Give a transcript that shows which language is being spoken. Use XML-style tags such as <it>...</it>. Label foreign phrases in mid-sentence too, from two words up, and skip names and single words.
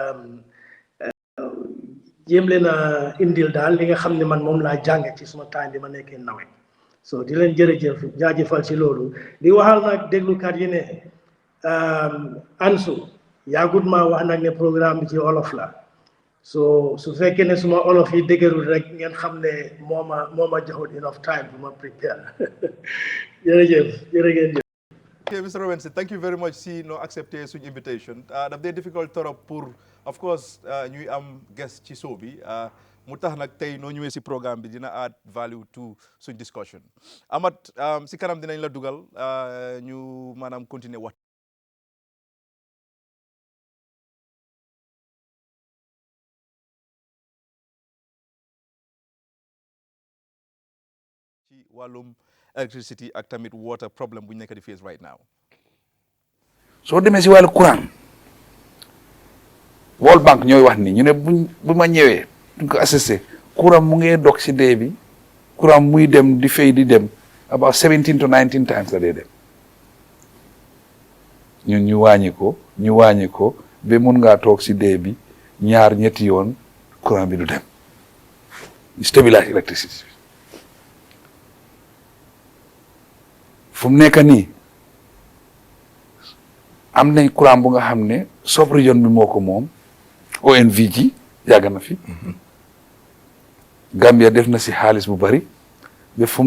<wo>jéem leen a indil daal li nga xam ne man moom laa jàng ci suma temps bi ma nekkee nawet so di leen jërëjëf jaajëfal ci loolu di waxal nag déglukat yi ne Ansu yaagut ma wax nag ne programme bi ci olof la so su fekkee ne suma olof yi dëgërul rek ngeen xam ne moo ma joxut</wo> <en>enough time</en> <wo>bu ma prepare jërëjëf</wo> <en>Okay, Mr. Robinson, thank you very much</en> <wo>si no accepté suñu invitation daf dee difficult</wo> <fr>torop pour</fr> <en>of course</en> <wo>ñuy am guest ci show bi mu tax nag tey noo ñëwee si programme bi dina</wo> <en>add value to</en> <wo>suñ discussion Amat si kanam dinañ la dugal ñu maanaam continuer wax ci wàllum electricity ak tamit</wo> <en>water problem</en> <wo>bu ñu nekk di</wo> <en>face right now.</en> <wo>soo demee si wàllu courant World Bank ñooy wax ni ñu ne bu ma ñëwee duñ ko assisté courant mu ngee dog si dee bi courant muy dem di fay di dem</wo> <en>about 17 to 19 times</en> <wo>la dee dem ñun ñu wàññi ko ba mun ngaa toog si dee bi ñaar ñetti yoon courant bi du dem</wo> <fr>stabilise électricité</fr> <wo>bi fu mu nekk nii am nañ courant bu nga xam ne sub-région bi moo ko moom ONVG yàgg na fi Gambia def na si xaalis bu bari ba fu mu</wo>